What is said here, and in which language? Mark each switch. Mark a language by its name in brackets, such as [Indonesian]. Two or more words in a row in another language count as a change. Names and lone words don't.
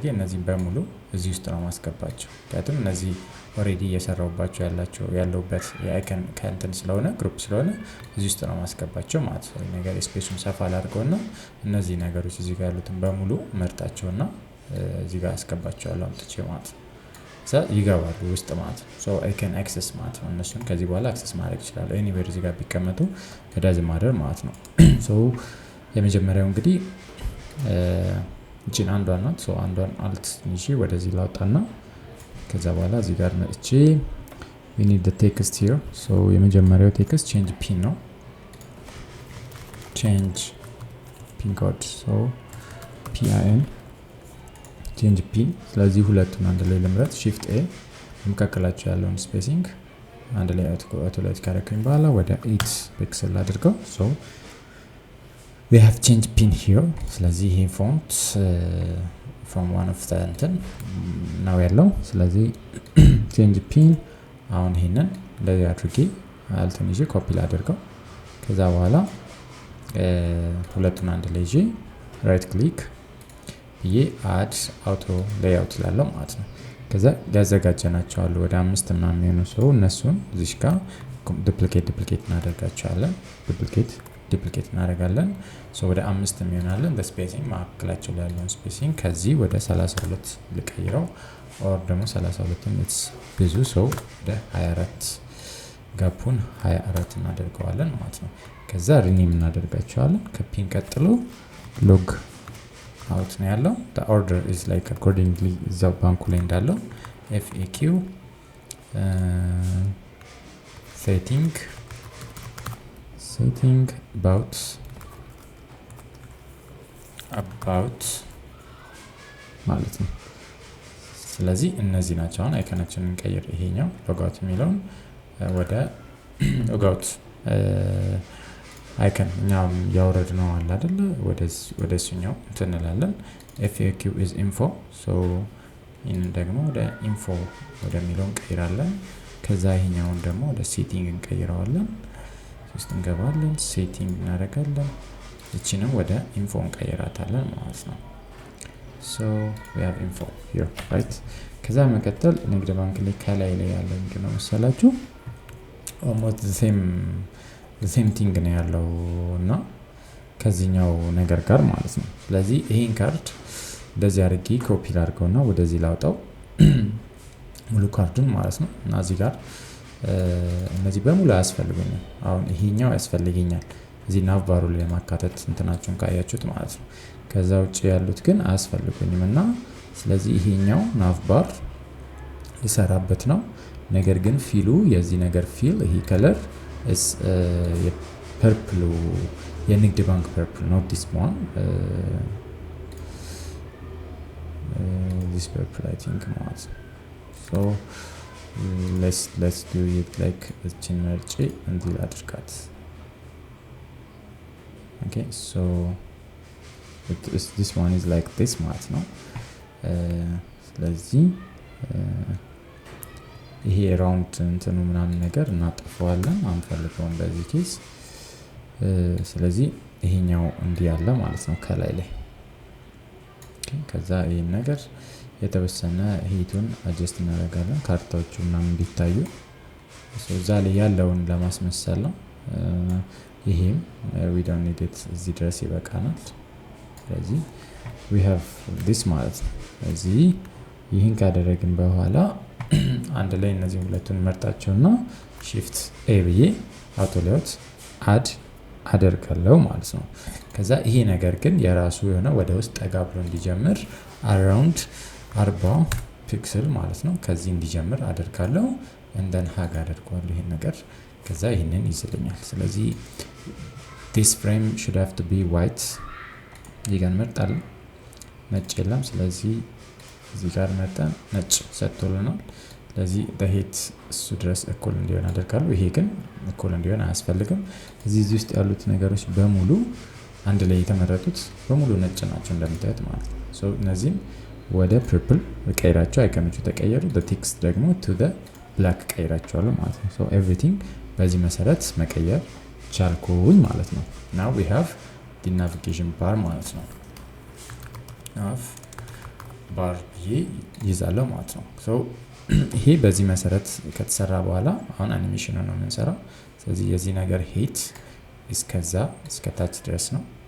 [Amharic] እነዚህን በሙሉ እዚህ ውስጥ ነው ማስገባቸው። ምክንያቱም እነዚህ ኦሬዲ እየሰራሁባቸው ያለውበት የአይከን ካንተን ስለሆነ ግሩፕ ስለሆነ እዚህ ውስጥ ነው ማስገባቸው ማለት ነው። ነገር ስፔሱን ሰፋ አድርገውና እነዚህ ነገሮች እዚህ ጋር ያሉትን በሙሉ መርጣቸውና እዚህ ጋር አስገባቸዋለሁ አምጥቼ ማለት ነው። ይገባሉ ውስጥ ማለት ነው። ሶ [English] I can access [Amharic] ማለት ነው። እነሱን ከዚህ በኋላ አክሰስ ማድረግ ይችላል anywhere እዚህ ጋር ቢቀመጡ ከዳዝ ማደር ማለት ነው። ሶ የመጀመሪያው እንግዲህ እቺን አንዷን ናት። ሶ አንዷን አልት ንሺ ወደዚህ ላውጣና ከዛ በኋላ እዚህ ጋር መጥቼ [English] we need the text here so [Amharic] የመጀመሪያው ቴክስት [English] change pin [Amharic] ነው። [English] change pin code so pin change pin [Amharic] ስለዚህ ሁለቱን አንድ ላይ ለምራት [English] shift [Amharic] a መካከላቸው ያለውን ስፔሲንግ አንድ ላይ አውቶማቲክ ካረከኝ በኋላ ወደ 8 ፒክሰል አድርገው [English] so we have changed pin here [Amharic] ስለዚህ ይሄ ፎንት [English] from one of the [Amharic] እንትን ነው ያለው። ስለዚህ [English] change pin [Amharic] አሁን ይሄንን እንደዚህ አድርጌ አልተን ይዤ ኮፒ ላድርገው። ከዛ በኋላ ሁለቱን አንድ ላይ ይዤ ራይት ክሊክ ብዬ [English] add auto layout [Amharic] ላለው ማለት ነው። ከዛ ያዘጋጀናቸው አሉ ወደ 5 ምናምን የሆኑ ሰው እነሱን እዚህ ጋር ዱፕሊኬት እናደርጋቸዋለን። ዱፕሊኬት እናደርጋለን። ሶ ወደ 5 የሚሆናለን በስፔሲንግ ማዕከላቸው ላይ ያለውን ስፔሲንግ ከዚህ ወደ 32 ልቀይረው ኦር ደግሞ 32ን it's ብዙ ሰው ወደ 24 ጋፑን 24 እናደርገዋለን ማለት ነው። ከዛ ሪኔም እናደርጋቸዋለን። ከፒን ቀጥሎ ሎግ አውት ነው ያለው። [English] the order is like accordingly [Amharic] እዛው ባንኩ ላይ እንዳለው [English] FAQ setting [Amharic] ሴቲንግ about ማለት ነው። ስለዚህ እነዚህ ናቸው። አሁን አይከናችንን እንቀይር። ይሄኛው ሎጋውት የሚለውን ወደ [English] logout icon [Amharic] እኛም ያወረድ ነው አለ አይደለ? ወደ እሱኛው እንላለን። [English] FAQ is info so [Amharic] ይሄንን ደግሞ ወደ ኢንፎ ወደሚለው እንቀይራለን። ከዛ ይሄኛውን ደግሞ ወደ ሴቲንግ እንቀይረዋለን። ውስጥ እንገባለን፣ ሴቲንግ እናደርጋለን። እቺንም ወደ ኢንፎ እንቀይራታለን ማለት ነው። [English] so we have info here right። [Amharic] ከዛ መቀጠል ንግድ ባንክ ላይ ከላይ ያለው ምንድነው መሰላችሁ? [English] almost the same thing [Amharic] ነው ያለው እና ከዚህኛው ነገር ጋር ማለት ነው። ስለዚህ ይሄን ካርድ እንደዚህ አድርጌ ኮፒ ላድርገውና ወደዚህ ላውጣው ሙሉ ካርዱን ማለት ነው። እና እዚህ ጋር እነዚህ በሙሉ ያስፈልጉኛል። አሁን ይሄኛው ያስፈልገኛል እዚህ nav ባሩ ላይ ማካተት እንትናችሁን ካያችሁት ማለት ነው። ከዛ ውጪ ያሉት ግን አያስፈልጉኝም እና ስለዚህ ይሄኛው nav ባር ሊሰራበት ነው። ነገር ግን ፊሉ የዚህ ነገር ፊል ይሄ ከለር is የፐርፕሉ የንግድ ባንክ ፐርፕል [English] not this one this purple I think [Amharic] ማለት ነው። [English] so let's do it like [Amharic] እቺን መርጬ እንዲህ አድርጋት። [English] okay so this one is like this [Amharic] ማለት ነው። ስለዚህ ይሄ ራውንድ እንትኑ ምናምን ነገር እናጠፋዋለን አንፈልገውም በዚህ ኬስ። ስለዚህ ይሄኛው እንዲህ ያለ ማለት ነው ከላይ ላይ። ከዛ ይሄን ነገር የተወሰነ ሂቱን አጀስት እናደርጋለን ካርታዎቹ ምናምን እንዲታዩ እዛ ላይ ያለውን ለማስመሰል ነው። ይሄም [English] we don't need it [Amharic] እዚህ ድረስ ይበቃናል። ስለዚህ [English] we have this [Amharic] ማለት ነው። እዚህ ይሄን ካደረግን በኋላ አንድ ላይ እነዚህ ሁለቱን መርጣቸውና [English] shift a [Amharic] ብዬ [English] auto layout add [Amharic] አደርጋለሁ ማለት ነው። ከዛ ይሄ ነገር ግን የራሱ የሆነ ወደ ውስጥ ጠጋ ብሎ እንዲጀምር around 40 ፒክሰል ማለት ነው ከዚህ እንዲጀምር አደርጋለሁ። እንደን ሃግ አደርጋለሁ ይሄን ነገር። ከዛ ይሄንን ይዝልኛል። ስለዚህ [English] this frame should have to be white [Amharic] ይጋን መርጣለሁ። ነጭ የለም። ስለዚህ እዚህ ጋር መጣን ነጭ ሰጥቶልናል። ስለዚህ በሄት እሱ ድረስ እኩል እንዲሆን አደርጋለሁ። ይሄ ግን እኩል እንዲሆን አያስፈልግም። እዚህ ውስጥ ያሉት ነገሮች በሙሉ አንድ ላይ የተመረጡት በሙሉ ነጭ ናቸው እንደምታዩት ማለት ነው። ሶ እነዚህን ወደ ፐርፕል ቀይራቸው አይከኖቹ ተቀየሩ። [English] the text [Amharic] ደግሞ [English] to the black [Amharic] ቀይራቸዋለሁ ማለት ነው። [English] so everything [Amharic] በዚህ መሰረት መቀየር ቻልኩኝ ማለት ነው። [English] now we have the navigation bar [Amharic] ማለት ነው። [English] nav bar [Amharic] ይዛለው ማለት ነው። so ይሄ በዚህ መሰረት ከተሰራ በኋላ አሁን አኒሜሽኑ ነው የምንሰራው። ስለዚህ የዚህ ነገር ሄት እስከዛ እስከ ታች ድረስ ነው።